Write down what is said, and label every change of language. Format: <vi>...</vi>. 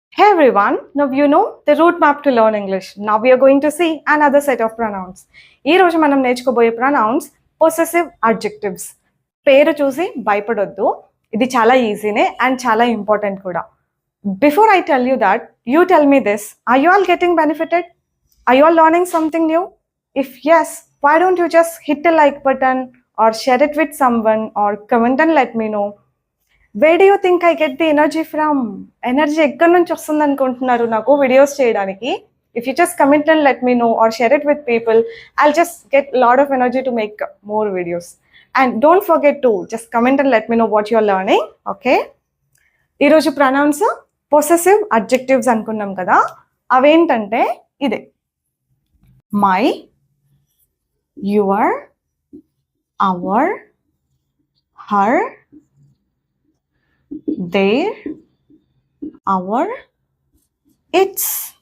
<en>Hey everyone, now you know the roadmap to learn English. Now we are going to see another set of pronouns.</en> <te>ఈ రోజు మనం నేర్చుకోబోయే pronouns possessive adjectives. పేరు చూసి భయపడొద్దు. ఇది చాలా ఈజీనే అండ్ చాలా ఇంపార్టెంట్ కూడా.</te> <en>Before I tell you that, you tell me this. Are you all getting benefited? Are you all learning something new? If yes, why don't you just hit the like button or share it with someone or comment and let me know. Where do you think I get the energy from?</en> <te>Energy ఎక్కడి నుంచి వస్తుంది అనుకుంటున్నారు నాకు videos చేయడానికి?</te> <en>If you just comment and let me know or share it with people, I'll just get a lot of energy to make more videos. And don't forget to just comment and let me know what you're learning, okay?</en> <te>ఈరోజు pronounce possessive adjectives అనుకున్నాం కదా, అవేంటంటే ఇదే my, your, hour, her, there, hour, it's.</te>